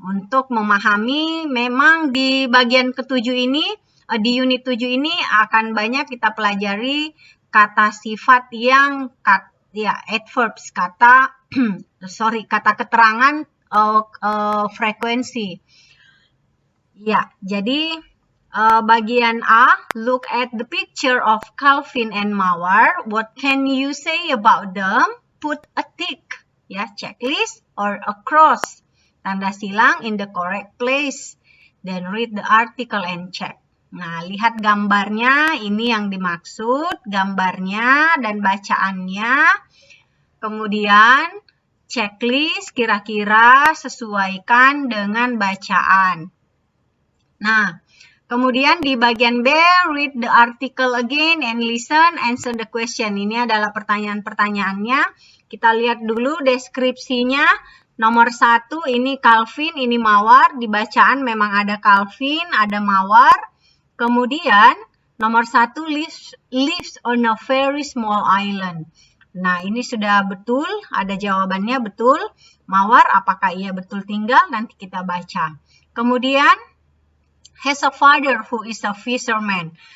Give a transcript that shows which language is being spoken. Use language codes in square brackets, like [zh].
[id] Untuk memahami, memang di bagian ke-7 ini, di unit 7 ini akan banyak kita pelajari kata sifat yang, adverbs, kata keterangan frekuensi. Ya, jadi bagian A, [en] look at the picture of Calvin and Mawar. What can you say about them? Put a tick, ya, checklist or a cross, [id] tanda silang [en] in the correct place. Then read the article and check. [id] Nah, lihat gambarnya, ini yang dimaksud, gambarnya dan bacaannya. Kemudian checklist kira-kira sesuaikan dengan bacaan. Nah, kemudian di bagian B, [en] read the article again and listen, answer the question. [id] Ini adalah pertanyaan-pertanyaannya. Kita lihat dulu deskripsinya. Nomor 1, ini Calvin, ini Mawar. Di bacaan memang ada Calvin, ada Mawar. Kemudian, nomor 1, [en] lives on a very small island. [id] Nah, ini sudah betul, ada jawabannya betul. Mawar, apakah ia betul tinggal? Nanti kita baca. Kemudian, [en] has a father who is a fisherman.